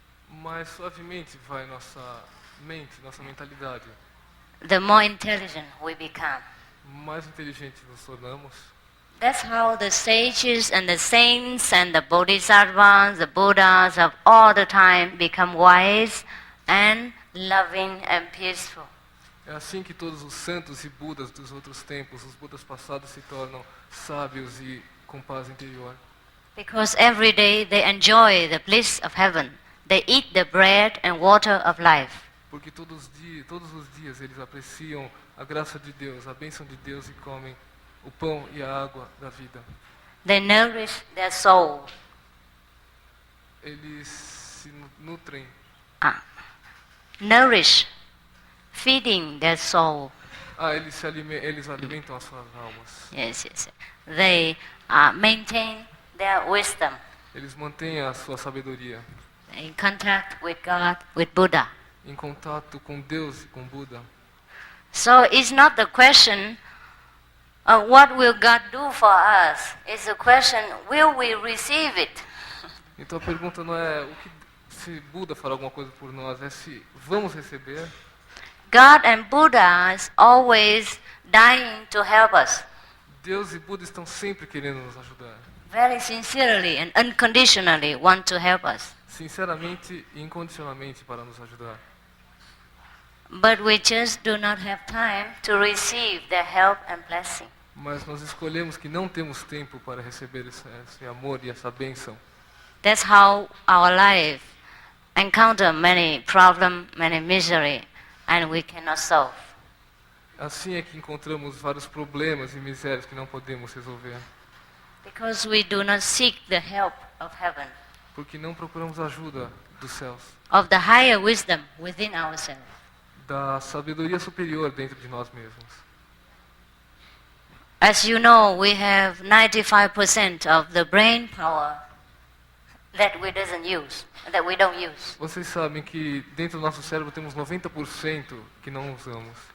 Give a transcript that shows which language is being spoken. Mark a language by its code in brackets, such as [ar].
[pt] Mais suavemente vai nossa mente, nossa mentalidade. [en] The more intelligent we become. [pt] Mais inteligentes nos tornamos. [en] That's how the sages and the saints and the bodhisattvas, the Buddhas of all the time become wise and loving and peaceful. [pt] É assim que todos os santos e budas dos outros tempos, os budas passados, se tornam sábios e com paz interior. [en] Because every day they enjoy the bliss of heaven. They eat the bread and water of life. [pt] Porque todos os dias eles apreciam a graça de Deus, a bênção de Deus e comem o pão e a água da vida. [en] They nourish their soul. [pt] Eles se nutrem. [en] Nourish, feeding their soul. [pt] Eles alimentam as suas almas. [en] Yes. They maintain their wisdom. [pt] Eles mantêm a sua sabedoria. [en] In contact with God, with Buddha. [pt] Em contato com Deus e com Buda. [en] So it's not the question of what will God do for us. It's the question, will we receive it? [pt] Então a pergunta não é o que se Buda fará alguma coisa por nós, é se vamos receber. [en] God and Buddha is always dying to help us. [pt] Deus e Buda estão sempre querendo nos ajudar. [en] Very sincerely and unconditionally want to help us. [pt] Sinceramente e incondicionalmente para nos ajudar. [en] But we just do not have time to receive their help and blessing. [pt] Mas nós escolhemos que não temos tempo para receber esse amor e essa bênção. [en] That's how our life encounter many problems, many misery, and we cannot solve. [pt] Assim é que encontramos vários problemas e misérias que não podemos resolver. [en] Because we do not seek the help of heaven. [pt] Porque não procuramos ajuda dos céus. [en] Of the higher wisdom within ourselves. [pt] Da sabedoria superior dentro de nós mesmos. [en] As you know, we have 95% of the brain power that we don't use. [pt] Vocês sabem que dentro do nosso cérebro temos 90% que não usamos.